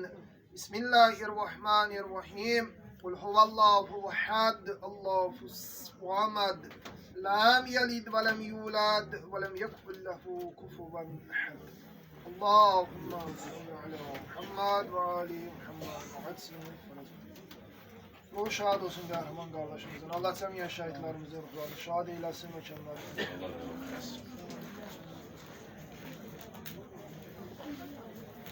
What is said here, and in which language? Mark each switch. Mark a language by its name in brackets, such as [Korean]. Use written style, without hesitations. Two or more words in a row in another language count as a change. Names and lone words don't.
[Arabic] بسم الله الرحمن الرحيم. قل هو الله أحد الله الصمد لم يلد ولم يولد ولم يكن له كفوا أحد. اللهم صل على محمد وآل محمد. [Turkish] Ruhu şad olsun kahraman kardeşimizin. Allah cemiyen şehitlerimizi ruhlarını şad eylesin ve kendilerini.